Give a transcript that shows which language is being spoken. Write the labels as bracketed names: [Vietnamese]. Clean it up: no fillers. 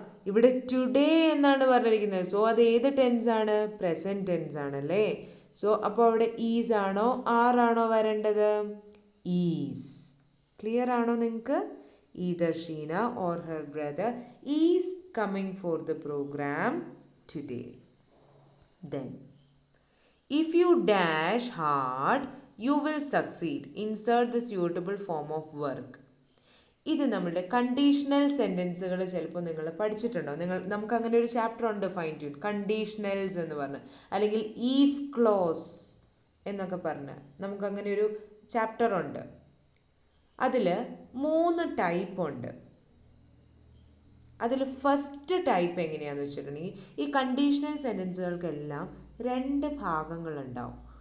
[Malayalam] ഇവിടെ ടുഡേ എന്നാണ് പറഞ്ഞിരിക്കുന്നത്. സോ അത് ഏത് ടെൻസ് ആണ്? പ്രസൻറ്റ് ടെൻസ് ആണല്ലേ. സോ അപ്പോൾ അവിടെ ഈസ് ആണോ ആർ ആണോ വരേണ്ടത്? ഈസ്. ക്ലിയർ ആണോ നിങ്ങൾക്ക്? [English] Either Sheena or her brother is coming for the programme today. Then, if you dash hard, you will succeed. Insert the suitable form of work. [Malayalam] ഇത് നമ്മളുടെ കണ്ടീഷണൽ സെൻറ്റൻസുകൾ ചിലപ്പോൾ നിങ്ങൾ പഠിച്ചിട്ടുണ്ടോ? നമുക്ക് അങ്ങനെ ഒരു ചാപ്റ്റർ ഉണ്ട്, ഫൈൻ ട്യൂൺ കണ്ടീഷണൽസ് എന്ന് പറഞ്ഞ്, അല്ലെങ്കിൽ ഈഫ് ക്ലോസ് എന്നൊക്കെ പറഞ്ഞ് നമുക്കങ്ങനെ ഒരു ചാപ്റ്റർ ഉണ്ട്. അതിൽ 3 ടൈപ്പ് ഉണ്ട്. അതിൽ ഫസ്റ്റ് ടൈപ്പ് എങ്ങനെയാണെന്ന് വെച്ചിട്ടുണ്ടെങ്കിൽ, ഈ കണ്ടീഷണൽ സെൻറ്റൻസുകൾക്കെല്ലാം 2 ഭാഗങ്ങളുണ്ടാവും.